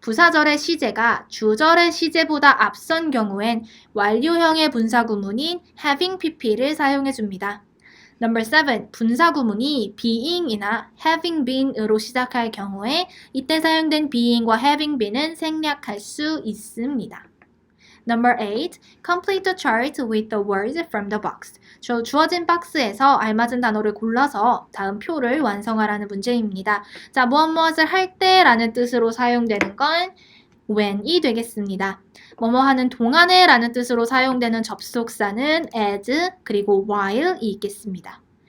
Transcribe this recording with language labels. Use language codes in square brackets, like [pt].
[ko] 부사절의 시제가 주절의 시제보다 앞선 경우엔 완료형의 분사 구문인 having pp를 사용해줍니다. [en] Number 7. [ko] 분사 구문이 being이나 having been으로 시작할 경우에 이때 사용된 being과 having been은 생략할 수 있습니다. Number 8. [en] Complete the chart with the words from the box. [ko] 주어진 박스에서 알맞은 단어를 골라서 다음 표를 완성하라는 문제입니다. 자, 무엇을 할 때라는 뜻으로 사용되는 건 when이 되겠습니다. 뭐뭐 하는 동안에 라는 뜻으로 사용되는 접속사는 as 그리고 while이 있겠습니다.